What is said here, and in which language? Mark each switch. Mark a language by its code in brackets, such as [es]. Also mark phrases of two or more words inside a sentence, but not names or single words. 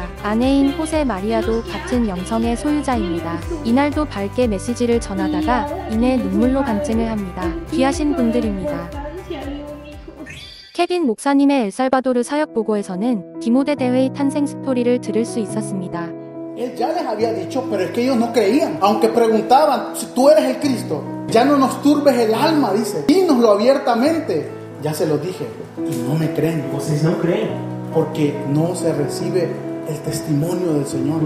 [ko] 아내인 호세 마리아도 같은 영성의 소유자입니다. 이날도 밝게 메시지를 전하다가 이내 눈물로 간증을 합니다. 귀하신 분들입니다. 케빈 목사님의 엘살바도르 사역 보고에서는 디모데 대회의 탄생 스토리를 들을 수 있었습니다. [es] Él ya les había dicho, pero es que ellos no creían. Aunque preguntaban, si tú eres el Cristo, ya no nos turbes el alma, dice. Dínoslo abiertamente. Ya se lo dije. Y no me creen. Ustedes no creen. Porque no se recibe el testimonio del Señor.